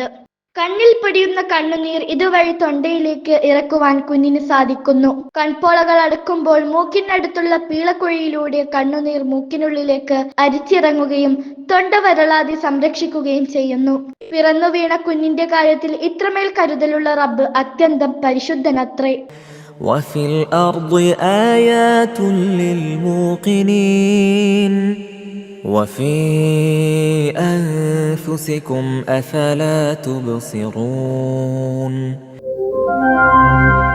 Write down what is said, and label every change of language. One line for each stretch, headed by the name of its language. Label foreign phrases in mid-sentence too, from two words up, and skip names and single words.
Malayalam: കണ്ണിൽ പൊടിയുന്ന കണ്ണുനീർ ഇതുവഴി തൊണ്ടയിലേക്ക് ഇറക്കുവാൻ കുഞ്ഞിന് സാധിക്കുന്നു. കൺപോളകൾ അടക്കുമ്പോൾ മൂക്കിനടുത്തുള്ള പീളക്കുഴിയിലൂടെ കണ്ണുനീർ മൂക്കിനുള്ളിലേക്ക് അരിച്ചിറങ്ങുകയും തൊണ്ട വരളാതെ സംരക്ഷിക്കുകയും ചെയ്യുന്നു. പിറന്നു വീണ കുഞ്ഞിന്റെ കാര്യത്തിൽ ഇത്രമേൽ കരുതലുള്ള റബ്ബ് അത്യന്തം പരിശുദ്ധനത്രേ.
Arabic: وفي الأرض آيات للموقنين وفي أنفسكم أفلا تبصرون